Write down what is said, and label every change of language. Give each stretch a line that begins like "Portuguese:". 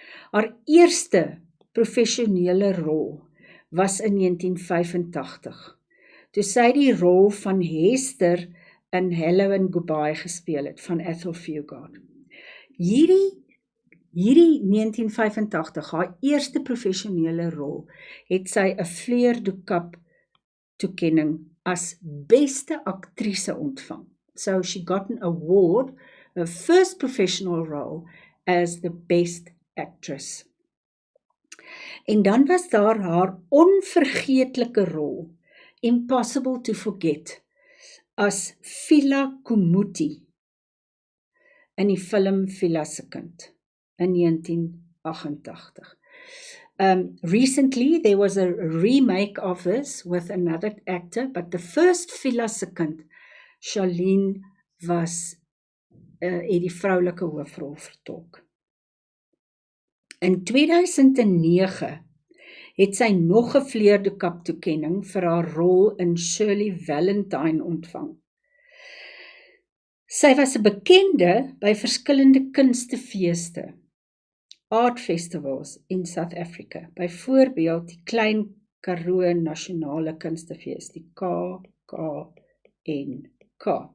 Afrikaans: Haar eerste professionele rol was in 1985, toe sy die rol van Hester in Hello and Goodbye gespeel het, van Ethel Fugard. Hierdie 1985, haar eerste professionele rol, het sy 'n Fleur du Cap toekenning as beste aktrise ontvang.
English: So she got an award, her first professional role as the best actress.
Afrikaans: En dan was daar haar onvergeetlike rol,
English: Impossible to Forget,
Afrikaans: as Phila Kumuti in die film Phila se kind in 1988.
English: Recently there was a remake of this with another actor, but the first Phila se kind, Charlene, was
Afrikaans: het die vroulike hoofrol vertolk. In 2009 het sy nog 'n Fleur du Cap toekenning vir haar rol in Shirley Valentine ontvang. Sy was 'n bekende by verskillende kunstefeeste,
English: art festivals in South Africa,
Afrikaans: byvoorbeeld die Klein Karoo Nasionale Kunstefees, die KKNK.